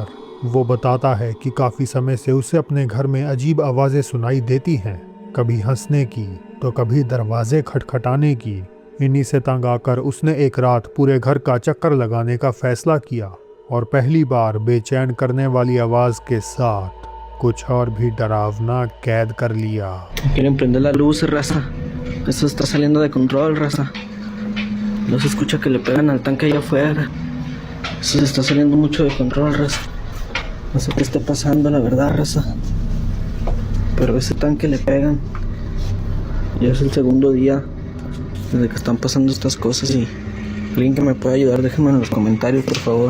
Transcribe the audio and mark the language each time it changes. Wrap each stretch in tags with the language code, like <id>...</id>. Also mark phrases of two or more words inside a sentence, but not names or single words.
<hi>वो बताता है कि काफ़ी समय से उसे अपने घर में अजीब आवाज़ें सुनाई देती हैं, कभी हंसने की तो कभी दरवाजे खटखटाने की। इन्हीं से तंग आकर उसने एक रात पूरे घर का चक्कर लगाने का फैसला किया और पहली बार बेचैन करने वाली आवाज़ के साथ कुछ और भी डरावना कैद कर लिया।</hi> <es>Quieren prender la luz, raza. Eso está saliendo de control, raza. No se escucha que le pegan al tanque allá afuera. Eso se está saliendo mucho de control, raza. No sé qué está pasando, la verdad, raza. Pero ese tanque le pegan. Ya es el segundo día desde que están pasando estas cosas y alguien que me pueda ayudar, déjenme en los comentarios, por favor.</es>